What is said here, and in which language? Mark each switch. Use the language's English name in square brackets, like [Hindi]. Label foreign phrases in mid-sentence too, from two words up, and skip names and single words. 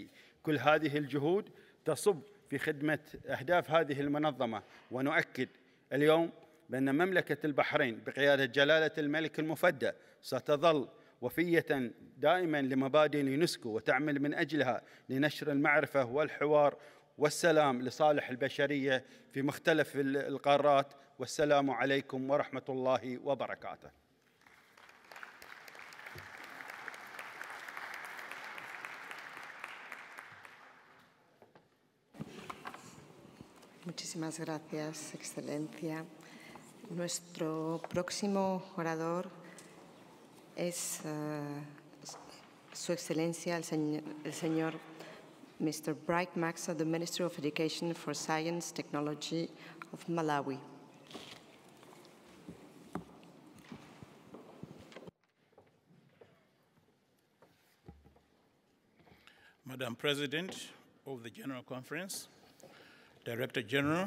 [Arabic] كل هذه الجهود تصب في خدمة أهداف هذه المنظمة، ونؤكد اليوم بأن مملكة البحرين بقيادة جلالة الملك المفدى ستظل وفية دائما لمبادئ اليونسكو وتعمل من أجلها لنشر المعرفة والحوار والسلام لصالح البشرية في مختلف القارات. والسلام عليكم ورحمة الله وبركاته. [Spanish] Muchísimas gracias, Excelencia. Nuestro próximo orador es Su Excelencia el señor Mr. [English] Bright Maxa, the Minister of Education for Science Technology of Malawi. Madam President of the General Conference, Director General,